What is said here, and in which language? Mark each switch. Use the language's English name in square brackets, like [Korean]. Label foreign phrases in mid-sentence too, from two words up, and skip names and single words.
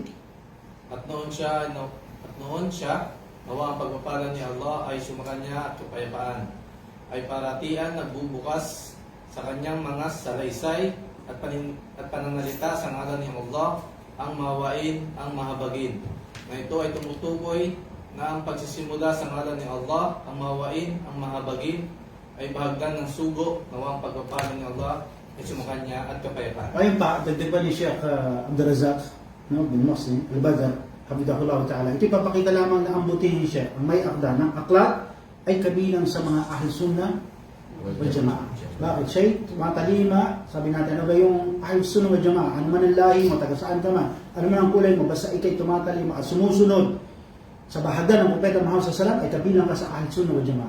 [Filipino] At noon siya, nawa ang pagpapala ni Allah ay sumakanya at kapayapaan, ay paratian nagbubukas sa kanyang mga salaysay at pananalita sa ngalan ni Allah, ang mahawain, ang mahabagin. Na ito ay tumutukoy na ang pagsisimula sa ngalan ni Allah, ang mahawain, ang mahabagin, ay bahagdan ng sugo, nawa ang pagpapala ni Allah ay sumakanya at kapayapaan. Ayun pa, dagdag pa ni Sheikh Abdul Razak, no, bin Muhsin, al-Badr, [Arabic] حفظه الله تعالى. [Filipino] Ito ipapakita lamang na ang butihin siya, ang may akda ng aklat ay kabilang sa mga [Arabic] أهل السنة والجماعة. [Filipino] Bakit? Siya matalima, sabi natin, ano ba yung [Arabic] أهل السنة والجماعة? [Filipino] Ano man ang lahi mo, taga saan ka man, ano man ang kulay mo, basta ikay tumatalima at sumusunod sa bahagdan ng Propeta Muhammad SAW ay kabilang ka sa [Arabic] أهل السنة والجماعة.